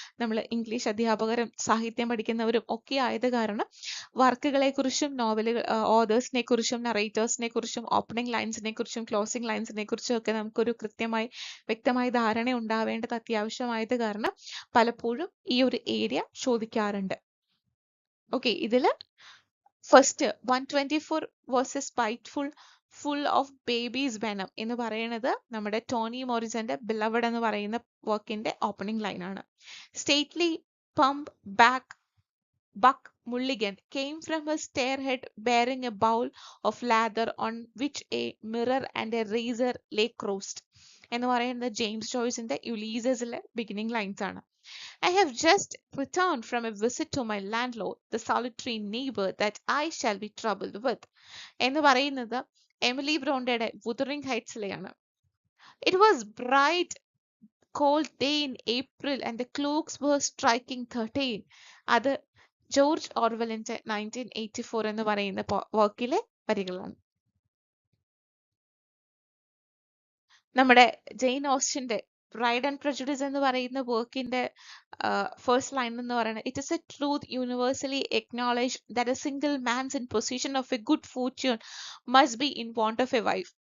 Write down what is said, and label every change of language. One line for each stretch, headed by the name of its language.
Malayalam: നമ്മൾ ഇംഗ്ലീഷ് അധ്യാപകരും സാഹിത്യം പഠിക്കുന്നവരും ഒക്കെ ആയത് കാരണം വർക്കുകളെ കുറിച്ചും നോവലുകൾ ഓതേഴ്സിനെ കുറിച്ചും നറേറ്റേഴ്സിനെ കുറിച്ചും ഓപ്പണിംഗ് ലൈൻസിനെ കുറിച്ചും ക്ലോസിംഗ് ലൈൻസിനെ കുറിച്ചും ഒക്കെ നമുക്കൊരു വ്യക്തമായ ധാരണ ഉണ്ടാവേണ്ടത് അത്യാവശ്യമായത് കാരണം പലപ്പോഴും ഈ ഒരു ഏരിയ ചോദിക്കാറുണ്ട്. ഓക്കെ, ഇതില് first
English: 124 versus spiteful full of babies venom
Malayalam: എന്ന് പറയുന്നത് നമ്മുടെ ടോണി മോറിസന്റെ ബിലവഡ് എന്ന് പറയുന്ന വർക്കിന്റെ ഓപ്പണിംഗ് ലൈൻ ആണ്.
English: Stately plump Buck Buck Mulligan came from a stairhead bearing a bowl of lather on which a mirror and a razor lay crossed.
Malayalam: എന്ന് പറയുന്നത് James ജോയ്സിന്റെ യുലീസസിലെ beginning lines ആണ്.
English: I have just returned from a visit to my landlord, the solitary neighbor that I shall be troubled with.
Malayalam: എന്ന് പറയുന്നത് Emily ബ്രോണ്ടയുടെ വുതറിംഗ് ഹൈറ്റ്സിലെയാണ്.
English: It was bright cold day in April and the clocks were striking 13.
Malayalam: അത് George ഓർവെലിന്റെ 1984 എന്ന് പറയുന്ന വർക്കിലെ വരികളാണ്. നമ്മുടെ Jain ഓസ്റ്റന്റെ pride and prejudice എന്ന് പറയുന്ന വർക്കിന്റെ ഫസ്റ്റ് ലൈൻ എന്ന് പറയുന്നത്
English: It is a truth universally acknowledge that a single man's in possession of a good fortune must be in want of a wife.